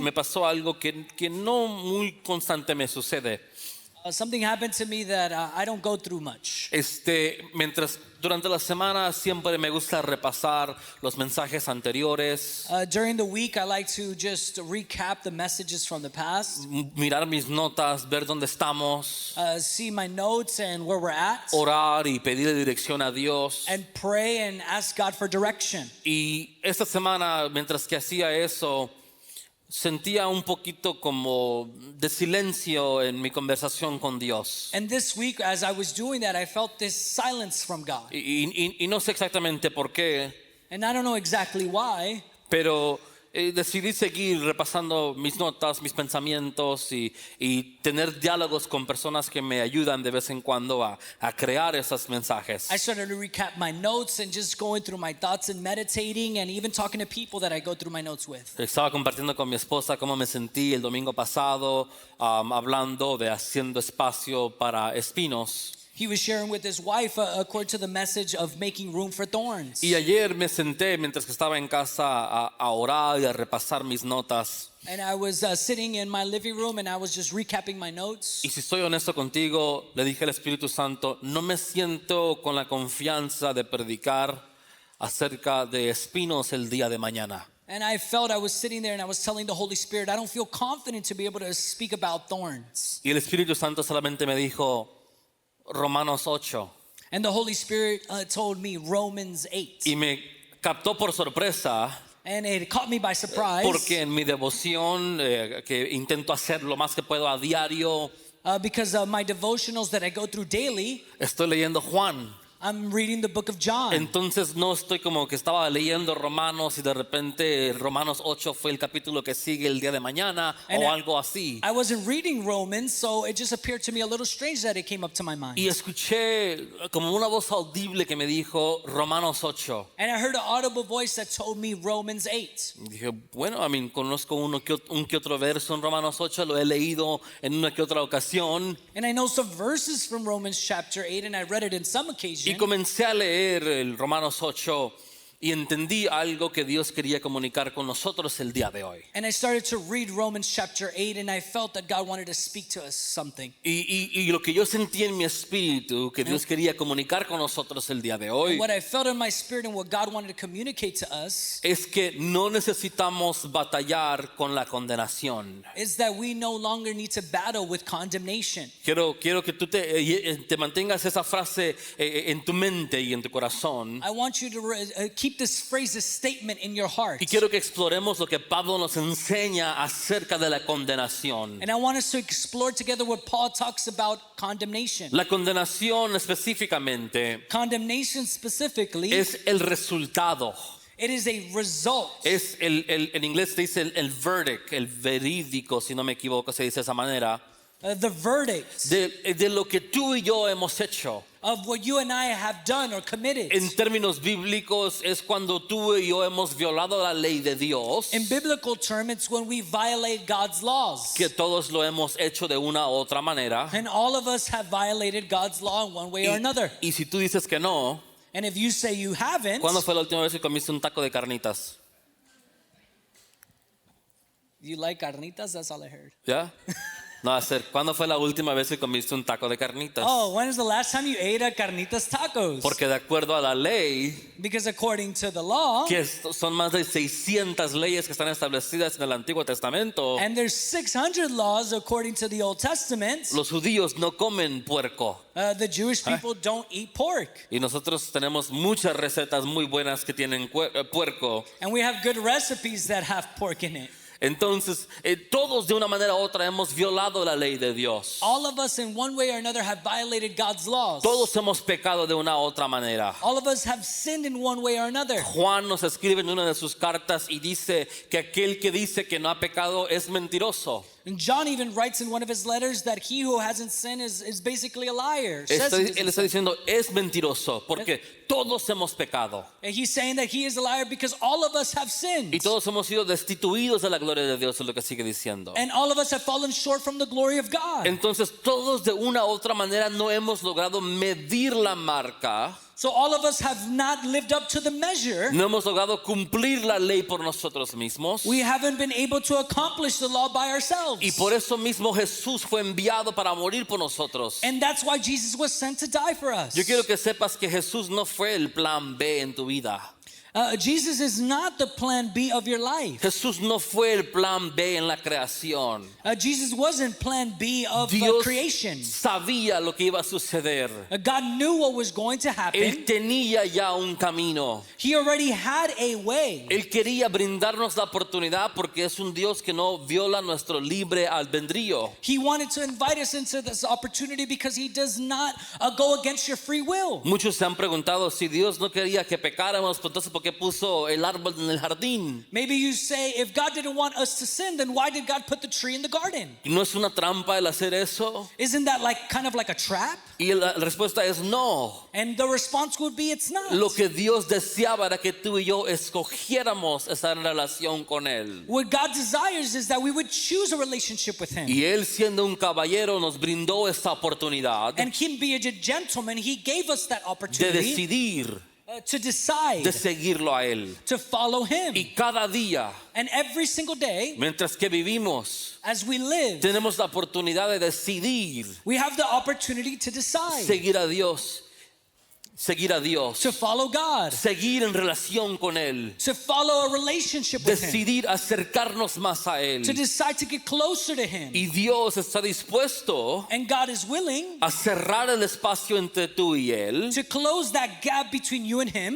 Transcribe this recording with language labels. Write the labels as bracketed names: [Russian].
[Spanish] me pasó algo que no muy constante me sucede. [English] something happened to me that I don't go through much. [Spanish] Mientras durante la semana siempre me gusta repasar los mensajes anteriores, [English] During the week, I like to just recap the messages from the past, [Spanish] mirar mis notas, ver dónde estamos, [English] see my notes and where we're at, [Spanish] orar y pedirle dirección a Dios. [English] and pray and ask God for direction. [Spanish] Y esta semana, mientras que hacía eso, sentía un poquito como de silencio en mi conversación con Dios. [English] And this week, as I was doing that, I felt this silence from God. [Spanish] Y no sé exactamente por qué, [English] And I don't know exactly why, [Spanish] pero decidí seguir repasando mis notas, mis pensamientos y tener diálogos con personas que me ayudan de vez en cuando a crear esos mensajes. [English] I started to recap my notes and just going through my thoughts and meditating and even talking to people that I go through my notes with. [Spanish] Estaba compartiendo con mi esposa cómo me sentí el domingo pasado, hablando de haciendo espacio para espinos. [English] He was sharing with his wife according to the message of making room for thorns. [Spanish] Y ayer me senté mientras que estaba en casa a orar y a repasar mis notas. [English] And I was sitting in my living room and I was just recapping my notes. [Spanish] Y si soy honesto contigo, le dije al Espíritu Santo, no me siento con la confianza de predicar acerca de espinos el día de mañana. [English] And I felt I was sitting there and I was telling the Holy Spirit, I don't feel confident to be able to speak about thorns. [Spanish] Y el Espíritu Santo solamente me dijo, Romanos 8. [English] And the Holy Spirit told me Romans 8. [Spanish] Y me captó por sorpresa. [English] And it caught me by surprise. [Spanish] Porque en mi devoción, que intento hacer lo más que puedo a diario, [English] Because my devotionals that I go through daily, [Spanish] estoy leyendo Juan. [English] I'm reading the book of John. [Spanish] Entonces no estoy como que estaba leyendo Romanos y de repente Romanos 8 fue el capítulo que sigue el día de mañana [English] And [Spanish] o algo así. [English] I wasn't reading Romans, so it just appeared to me a little strange that it came up to my mind. [Spanish] Y escuché como una voz audible que me dijo Romanos 8. [English] And I heard an audible voice that told me Romans 8. [Spanish] Y dije, bueno, conozco un que otro verso en Romanos 8, lo he leído en una que otra ocasión. [English] And I know some verses from Romans chapter 8, and I read it in some occasion. [Spanish] Y comencé a leer el Romanos 8 y entendí algo que Dios quería comunicar con nosotros el día de hoy. [English] And I started to read Romans chapter 8, and I felt that God wanted to speak to us something. [Spanish] Y lo que yo sentí en mi espíritu que Dios quería comunicar con nosotros el día de hoy [English] What I felt in my spirit and what God wanted to communicate to us [Spanish] es que no necesitamos batallar con la condenación. [English] is that we no longer need to battle with condemnation. [Spanish] Quiero que tú te mantengas esa frase en tu mente y en tu corazón. [English] I want you to keep this phrase, this statement in your heart. [Spanish] Y quiero que exploremos lo que Pablo nos enseña acerca de la condenación. [English] And I want us to explore together what Paul talks about condemnation. [Spanish] La condenación específicamente [English] Condemnation specifically, [Spanish] es el resultado. [English] it is a result. [Spanish] Es en inglés se dice el verdict, el verídico, si no me equivoco, se dice de esa manera, [English] The verdict [Spanish] de lo que tú y yo hemos hecho. [English] of what you and I have done or committed. [Spanish] En términos bíblicos es cuando tú y yo hemos violado la ley de Dios, [English] In biblical terms, it's when we violate God's laws. [Spanish] que todos lo hemos hecho de una u otra manera. [English] And all of us have violated God's law in one way or another. [Spanish] Y si tú dices que no, [English] And if you say you haven't, [Spanish] ¿cuándo fue la última vez que comiste un taco de carnitas? [English] you like carnitas? That's all I heard. [Spanish] ¿Ya? No, ¿cuándo fue la última vez que comiste un taco de carnitas? [English] Oh, when is the last time you ate a carnitas tacos? [Spanish] Porque de acuerdo a la ley, [English] Because according to the law, [Spanish] que son más de 600 leyes que están establecidas en el Antiguo Testamento, [English] and there's 600 laws according to the Old Testament, [Spanish] los judíos no comen puerco. [English] the Jewish people don't eat pork. [Spanish] Y nosotros tenemos muchas recetas muy buenas que tienen puerco. [English] And we have good recipes that have pork in it. [Spanish] Entonces, todos de una manera u otra hemos violado la ley de Dios. [English] All of us in one way or another have violated God's laws. [Spanish] Todos hemos pecado de una u otra manera. [English] All of us have sinned in one way or another. [Spanish] Juan nos escribe en una de sus cartas y dice que aquel que dice que no ha pecado es mentiroso. [English] And John even writes in one of his letters that he who hasn't sinned is basically a liar. Says he [Spanish] Él [English] doesn't [Spanish] está [English] sin. [Spanish] diciendo, es mentiroso, porque todos hemos pecado. [English] And he's saying that he is a liar because all of us have sinned. [Spanish] Y todos hemos sido destituidos de la gloria de Dios, es lo que sigue diciendo. [English] And all of us have fallen short from the glory of God. [Spanish] Entonces todos de una u otra manera no hemos logrado medir la marca, [English] So all of us have not lived up to the measure. [Spanish] no hemos logrado cumplir la ley por nosotros mismos. [English] We haven't been able to accomplish the law by ourselves. [Spanish] Y por eso mismo Jesús fue enviado para morir por nosotros. [English] And that's why Jesus was sent to die for us. [Spanish] Yo quiero que sepas que Jesús no fue el plan B en tu vida. [English] Jesus is not the plan B of your life. [Spanish] Jesús no fue el plan B en la creación. [English] Jesus wasn't plan B of [Spanish] Dios [English] creation. [Spanish] sabía lo que iba a suceder. [English] God knew what was going to happen. [Spanish] Él tenía ya un camino. [English] He already had a way. [Spanish] Él quería brindarnos la oportunidad porque es un Dios que no viola nuestro libre albedrío. [English] He wanted to invite us into this opportunity because he does not go against your free will. [Spanish] Muchos se han preguntado si Dios no quería que pecáramos, pues entonces ¿por qué puso el árbol en el jardín? [English] Maybe you say, if God didn't want us to sin, then why did God put the tree in the garden? [Spanish] ¿Y no es una trampa el hacer eso? [English] Isn't that like kind of like a trap? [Spanish] Y la respuesta es no. [English] And the response would be, it's not. [Spanish] Lo que Dios deseaba era que tú y yo escogiéramos esa relación con Él. [English] What God desires is that we would choose a relationship with him. [Spanish] Y Él, siendo un caballero, nos brindó esta oportunidad [English] And him being a gentleman, he gave us that [Spanish] de [English] opportunity [Spanish] decidir, [English] to decide [Spanish] de seguirlo a Él. [English] to follow him. [Spanish] Y cada día, [English] And every single day, [Spanish] mientras que vivimos, [English] as we live, [Spanish] tenemos la oportunidad de decidir [English] we have the opportunity to decide [Spanish] seguir a Dios, seguir a Dios, [English] to follow God, [Spanish] seguir en relación con Él, [English] to follow a relationship with him, [Spanish] decidir acercarnos más a Él. [English] to decide to get closer to him. [Spanish] Y Dios está dispuesto [English] And God is willing [Spanish] a cerrar el espacio entre tú y Él, [English] to close that gap between you and him.